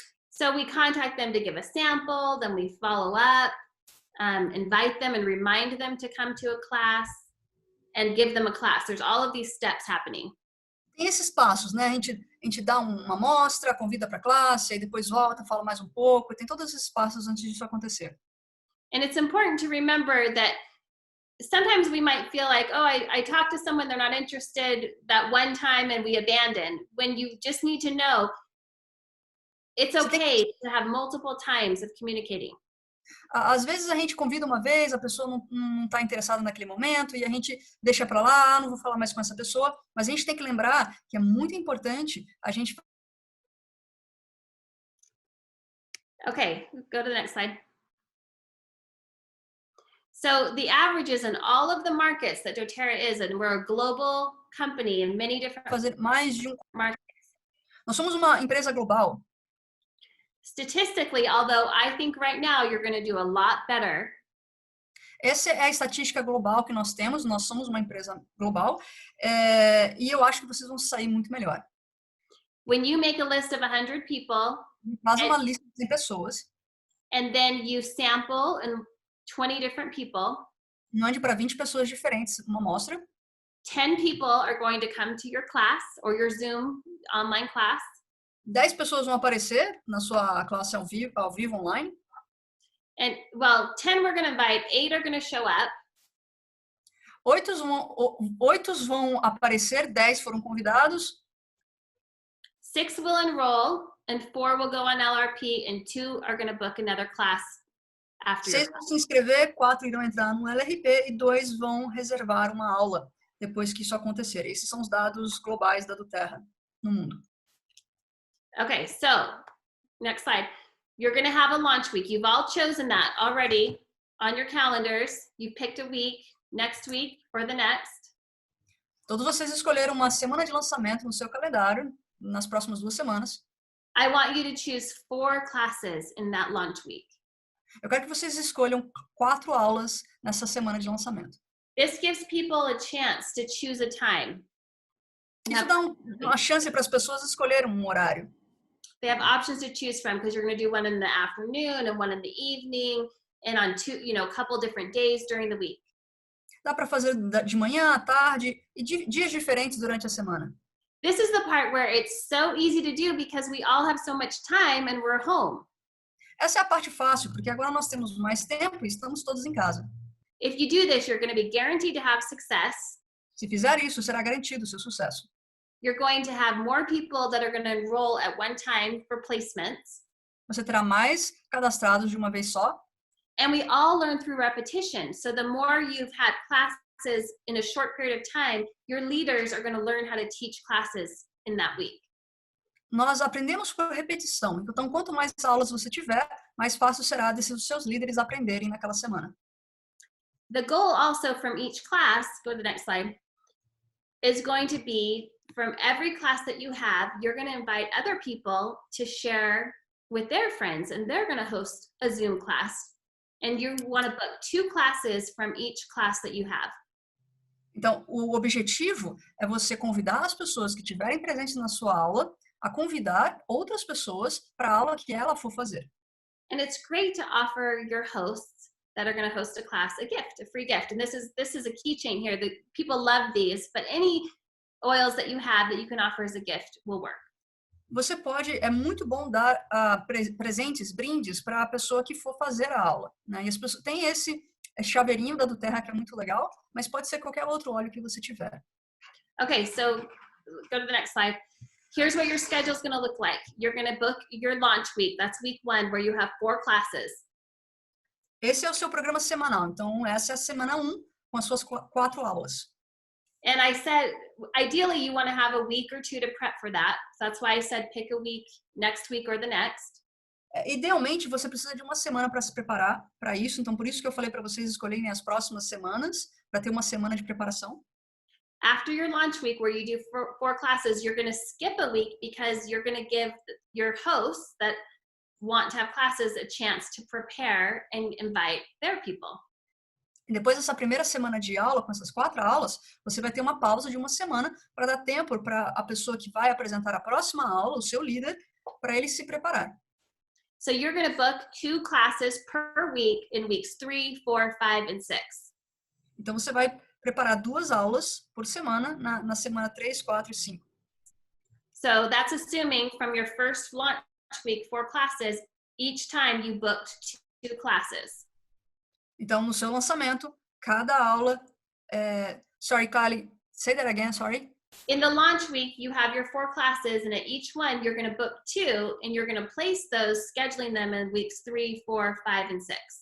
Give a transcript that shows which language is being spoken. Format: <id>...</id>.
<en>So we contact them to give a sample, then we follow up, invite them and remind them to come to a class and give them a class. There's all of these steps happening.</en> <pt>Tem esses passos, né? A gente dá uma amostra, convida para a classe, aí depois volta, fala mais um pouco, tem todos esses passos antes disso acontecer.</pt> <en>And it's important to remember that sometimes we might feel like, oh, I talked to someone, they're not interested that one time and we abandon. When you just need to know, it's okay to have multiple times of communicating.</en> <pt>Às vezes a gente convida uma vez, a pessoa não está interessada naquele momento e a gente deixa para lá, não vou falar mais com essa pessoa, mas a gente tem que lembrar que é muito importante a gente...</pt> <en>Okay, go to the next slide. So the averages in all of the markets that doTERRA is, and we're a global company in many different</en> <pt>fazer mais de</pt> <en>markets.</en> <pt>Nós somos uma empresa global.</pt> <en>Statistically, although I think right now you're going to do a lot better.</en> <pt>Essa é a estatística global que nós temos, nós somos uma empresa global, e eu acho que vocês vão sair muito melhor.</pt> <en>When you make a list of 100 people,</en> <pt>faz uma lista de pessoas,</pt> <en>and then you sample and 20 different people.</en> <pt>Mande para 20 pessoas diferentes uma amostra.</pt> <en>10 people are going to come to your class or your Zoom online class.</en> <pt>10 pessoas vão aparecer na sua classe ao vivo online.</pt> <en>And well, 10 we're going to invite, 8 are going to show up.</en> <pt>8 vão aparecer, 10 foram convidados.</pt> <en>6 will enroll and 4 will go on LRP and 2 are going to book another class after.</en> <pt>6 vão se inscrever, 4 irão entrar no LRP e 2 vão reservar uma aula depois que isso acontecer. Esses são os dados globais da doTERRA no mundo.</pt> <en>Okay, so next slide. You're going to have a launch week. You've all chosen that already on your calendars. You've picked a week, next week or the next.</en> <pt>Todos vocês escolheram uma semana de lançamento no seu calendário nas próximas 2 semanas.</pt> <en>I want you to choose 4 classes in that launch week.</en> <pt>Eu quero que vocês escolham 4 aulas nessa semana de lançamento.</pt> <en>This gives people a chance to choose a time.</en> <pt>Isso dá uma chance para as pessoas escolherem um horário.</pt> <en>They have options to choose from because you're going to do one in the afternoon and one in the evening and on a couple different days during the week.</en> <pt>Dá para fazer de manhã, à tarde e dias diferentes durante a semana.</pt> <en>This is the part where it's so easy to do because we all have so much time and we're home.</en> <pt>Essa é a parte fácil, porque agora nós temos mais tempo e estamos todos em casa.</pt> <en>If you do this, you're going to be guaranteed to have success.</en> <pt>Se fizer isso, será garantido o seu sucesso.</pt> <en>You're going to have more people that are going to enroll at one time for placements.</en> <pt>Você terá mais cadastrados de uma vez só.</pt> <en>And we all learn through repetition. So the more you've had classes in a short period of time, your leaders are going to learn how to teach classes in that week.</en> <pt>Nós aprendemos por repetição. Então, quanto mais aulas você tiver, mais fácil será os seus líderes aprenderem naquela semana.</pt> <en>The goal also from each class, go to the next slide, is going to be from every class that you have, you're going to invite other people to share with their friends, and they're going to host a Zoom class. And you want to book 2 classes from each class that you have.</en> <pt>Então, o objetivo é você convidar as pessoas que estiverem presentes na sua aula a convidar outras pessoas para a aula que ela for fazer.</pt> <en>And it's great to offer your hosts that are going to host a class a gift, a free gift. And this is a keychain here. The people love these, but any oils that you have that you can offer as a gift will work.</en> <pt>Você pode, é muito bom dar presentes, brindes para a pessoa que for fazer a aula, né? E as pessoas tem esse chaveirinho da doTERRA que é muito legal, mas pode ser qualquer outro óleo que você tiver.</pt> <en>Okay, so go to the next slide. Here's what your schedule is going to look like. You're going to book your launch week. That's week 1, where you have 4 classes.</en> <pt>Esse é o seu programa semanal. Então, essa é a semana 1 com as suas 4 aulas.</pt> <en>And I said, ideally, you want to have a week or 2 to prep for that. So that's why I said pick a week, next week or the next.</en> <pt>Idealmente, você precisa de uma semana para se preparar para isso. Então, por isso que eu falei para vocês escolherem as próximas semanas, para ter uma semana de preparação.</pt> <en>After your launch week, where you do 4 classes, you're going to skip a week because you're going to give your hosts that want to have classes a chance to prepare and invite their people.</en> <pt>E depois dessa primeira semana de aula, com essas 4 aulas, você vai ter uma pausa de uma semana para dar tempo para a pessoa que vai apresentar a próxima aula, o seu líder, para ele se preparar.</pt> <en>So you're going to book 2 classes per week in weeks 3, 4, 5, and 6.</en> <pt>Então, você vai preparar 2 aulas por semana na semana 3, 4 e 5.</pt> <en>So that's assuming from your first launch week, 4 classes, each time you booked 2 classes.</en> <pt>Então, no seu lançamento, cada aula...</pt> <en>sorry, Kylie, say that again, sorry. In the launch week, you have your 4 classes, and at each one, you're going to book 2, and you're going to place those, scheduling them in weeks 3, 4, 5, and 6.</en>